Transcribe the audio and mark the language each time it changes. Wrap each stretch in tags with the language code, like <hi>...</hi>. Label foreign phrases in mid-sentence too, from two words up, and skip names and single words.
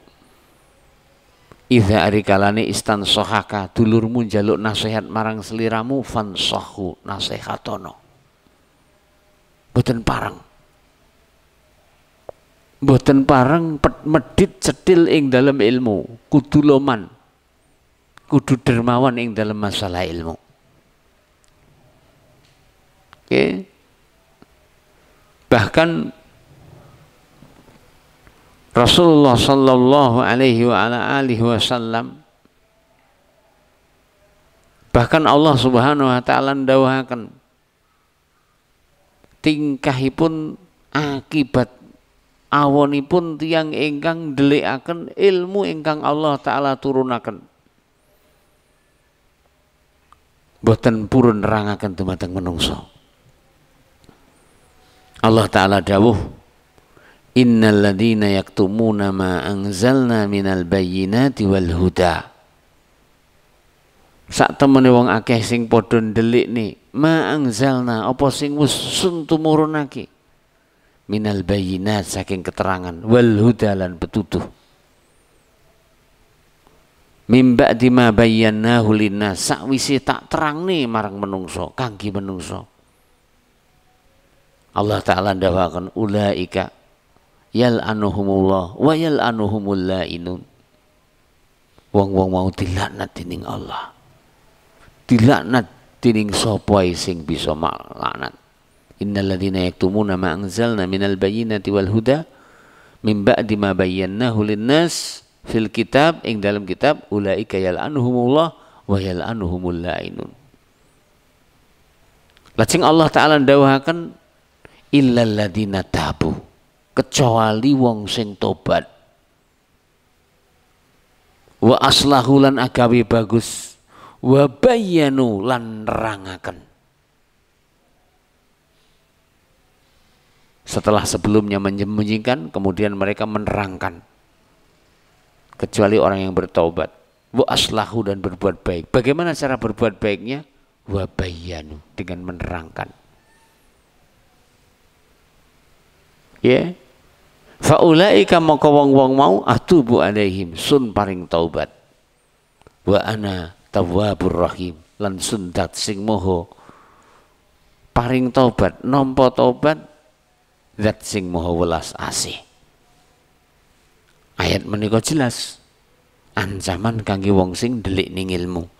<jv>Idza arikalane</jv> <ar>استنصحك</ar> <jv>dulurmu jaluk nasihat marang seliramu fansahu nasihatono. Boten pareng. Boten pareng medhit cetil ing dalam ilmu, kudu loman. Kudu dermawan ing dalam masalah ilmu. Oke. Bahkan Rasulullah</jv> <ar>صلى الله عليه وعلى آله وسلم,</ar> <jv>bahkan Allah</jv> <ar>سبحانه وتعالى</ar> <jv>ndawuhaken tingkahipun akibat awonipun tiyang ingkang ndelikaken ilmu ingkang</jv> <ar>الله تعالى</ar> <jv>turunaken boten purun nerangaken dumateng menungso.</jv> <ar>Allah taala dawuh إن الذين يكتمون ما أنزلنا من البينات والهدى.</ar> <jv>Sak temene wong akeh sing padha ndelikne</jv> <ar>ما أنزلنا</ar> <jv>apa sing wis sun tumurunake</jv> <ar>من البينات</ar> <jv>saking keterangan</jv> <ar>والهدى</ar> <jv>lan petutuh.</jv> <ar>من بعد ما بيناه للناس</ar> <jv>sakwise tak terangne marang menungso kangge menungso.</jv> <ar>Allah taala ndawaken أولئك يلعنهم الله ويلعنهم اللاعنون.</ar> <jv>Wong-wong mau dilaknat dening Allah. Dilaknat dening sapa sing bisa malaknat.</jv> <ar>إن الذين يكتمون ما أنزلنا من البينات والهدى من بعد ما بيناه للناس في الكتاب</ar> <jv>ing dalam kitab</jv> <ar>أولئك يلعنهم الله ويلعنهم اللاعنون.</ar> <jv>Lajeng</jv> <ar>الله تعالى</ar> <jv>ndawuhaken</jv> <ar>إلا الذين تابوا,</ar> <jv>kecuali wong sing tobat</jv> <ar>وأصلحوا</ar> <jv>lan agawe bagus</jv> <ar>وبينوا</ar> <jv>lan nerangaken.</jv> <id>Setelah sebelumnya menyembunyikan kemudian mereka menerangkan. Kecuali orang yang bertobat</id> <ar>وأصلحوا</ar> <id>dan berbuat baik. Bagaimana cara berbuat baiknya?</id> <ar>وبينوا,</ar> <id>dengan menerangkan. Ya.</id> <jv>Faulaika maka wong-wong mau</jv> <ar>أتوب عليهم</ar> <jv>sun paring taubat.</jv> <ar>وأنا التواب الرحيم</ar> <jv>lan sundat sing moho paring taubat nampa taubat zat sing moho welas asih. Ayat menika jelas ancaman kangge wong sing ndelik ning ilmu.</jv>